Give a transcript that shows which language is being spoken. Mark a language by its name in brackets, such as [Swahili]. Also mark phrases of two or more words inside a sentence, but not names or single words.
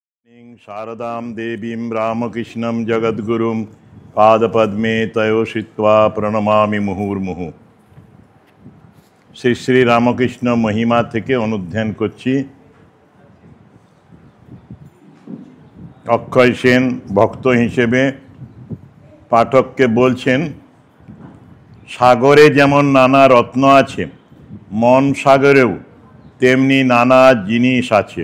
[Sanskrit] शारदां देवीं रामकृष्णं जगद्गुरुं पादपद्मे तयोषित्वा प्रणमामि मुहुर्मुहु। [Bangla] শ্রী শ্রী রামকৃষ্ণ মহিমা থেকে অনুধ্যান করছি। অক্ষয় সেন ভক্ত হিসেবে পাঠককে বলছেন, সাগরে যেমন নানা রত্ন আছে, মন সাগরেও তেমনি নানা জিনিস আছে।